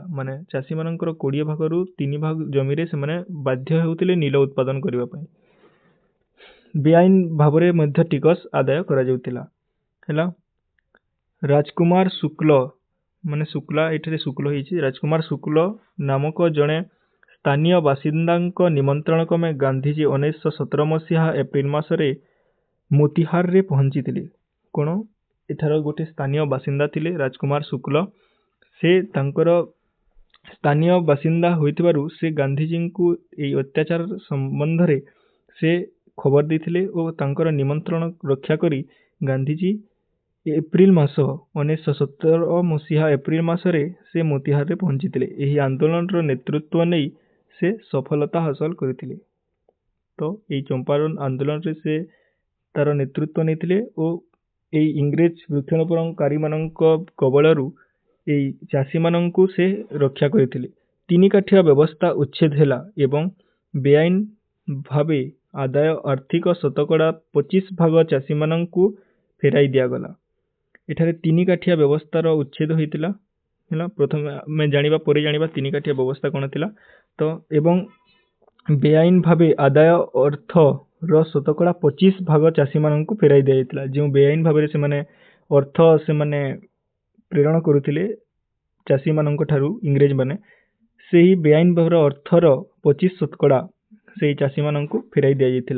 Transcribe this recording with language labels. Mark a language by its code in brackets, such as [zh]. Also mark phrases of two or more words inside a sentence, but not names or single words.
[or] ମାନେ ଚାଷୀ ମାନଙ୍କର 20 ଭାଗରୁ 3 ଭାଗ ଜମିରେ ସେମାନେ ବାଧ୍ୟ ହେଉଥିଲେ ନୀଳ ଉତ୍ପାଦନ କରିବା ପାଇଁ। ବେଆଇନ ଭାବରେ ମଧ୍ୟ ଟିକସ ଆଦାୟ କରାଯାଉଥିଲା। ହେଲା ରାଜକୁମାର ଶୁକ୍ଳ ମାନେ ଶୁକ୍ଳା ଏଠାରେ ଶୁକ୍ଳ ହୋଇଛି। ରାଜକୁମାର ଶୁକ୍ଳ ନାମକ ଜଣେ ସ୍ଥାନୀୟ ବାସିନ୍ଦାଙ୍କ ନିମନ୍ତ୍ରଣ କ୍ରମେ ଗାନ୍ଧିଜୀ 1917 ମସିହା ଏପ୍ରିଲ ମାସରେ ମୋତିହାରୀରେ ପହଞ୍ଚିଥିଲେ। କୋଣ ଏଠାର ଗୋଟେ ସ୍ଥାନୀୟ ବାସିନ୍ଦା ଥିଲେ ରାଜକୁମାର ଶୁକ୍ଳ। ସେ ତାଙ୍କର ସ୍ଥାନୀୟ ବାସିନ୍ଦା ହୋଇଥିବାରୁ ସେ ଗାନ୍ଧିଜୀଙ୍କୁ ଏହି ଅତ୍ୟାଚାର ସମ୍ବନ୍ଧରେ ସେ ଖବର ଦେଇଥିଲେ ଆଉ ତାଙ୍କର ନିମନ୍ତ୍ରଣ ରକ୍ଷା କରି ଗାନ୍ଧିଜୀ ଏପ୍ରିଲ ମାସ 1917 ମସିହା ଏପ୍ରିଲ ମାସରେ ସେ ମୋତିହାରୀରେ ପହଞ୍ଚିଥିଲେ। ଏହି ଆନ୍ଦୋଳନର ନେତୃତ୍ୱ ନେଇ ସେ ସଫଳତା ହାସଲ କରିଥିଲେ। ତ ଏହି ଚମ୍ପାରଣ ଆନ୍ଦୋଳନରେ ସେ ତାର ନେତୃତ୍ୱ ନେଇଥିଲେ ଆଉ ଏହି ଇଂରେଜ ବୃକ୍ଷରୋପଣକାରୀ ମାନଙ୍କ କବଳରୁ ଏହି ଚାଷୀ ମାନଙ୍କୁ ସେ ରକ୍ଷା କରିଥିଲେ। ତିନି କାଠିଆ ବ୍ୟବସ୍ଥା ଉଚ୍ଛେଦ ହେଲା ଏବଂ ବେଆଇନ ଭାବେ ଆଦାୟ ଅର୍ଥର ଶତକଡ଼ା 25 ଭାଗ ଚାଷୀ ମାନଙ୍କୁ ଫେରାଇ ଦିଆଗଲା। ଏଠାରେ ତିନି କାଠିଆ ବ୍ୟବସ୍ଥାର ଉଚ୍ଛେଦ ହୋଇଥିଲା। ହେଲା ପ୍ରଥମ ମୁଁ ଜାଣିବା ପରେ ଜାଣିବା ତିନି କାଠିଆ ବ୍ୟବସ୍ଥା କଣ ଥିଲା। ତ ଏବଂ ବେଆଇନ ଭାବେ ଆଦାୟ ଅର୍ଥର ଶତକଡ଼ା 25 ଭାଗ ଚାଷୀ ମାନଙ୍କୁ ଫେରାଇ ଦିଆଯାଇଥିଲା। ଯୋ ବେଆଇନ ଭାବେ ସେମାନେ ଅର୍ଥ ସେମାନେ ପ୍ରେରଣ କରୁଥିଲେ ଚାଷୀ ମାନଙ୍କ ଠାରୁ ଇଂରେଜ ମାନେ ସେହି ବେଆଇନ ଭାବେ ଅର୍ଥର 25 ଶତକଡ଼ା ସେହି ଚାଷୀ ମାନଙ୍କୁ ଫେରାଇ ଦିଆଯାଇଥିଲା।